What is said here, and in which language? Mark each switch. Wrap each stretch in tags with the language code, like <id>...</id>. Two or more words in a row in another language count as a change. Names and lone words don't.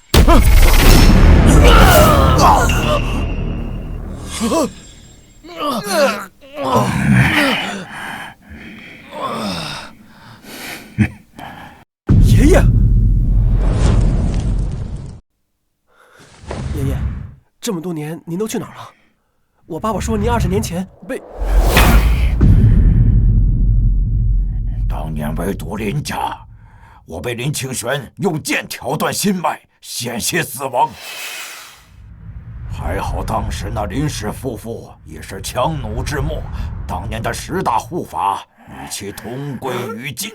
<zh>爷爺，爷爷，這麼多年您都去哪兒了？我爸爸說您20年前被…… 當年圍堵林家，我被林清玄用劍挑斷心脈，險些死亡。還好當時那林氏夫婦也是強弩之末，當年的10大護法與其同歸於盡。</zh>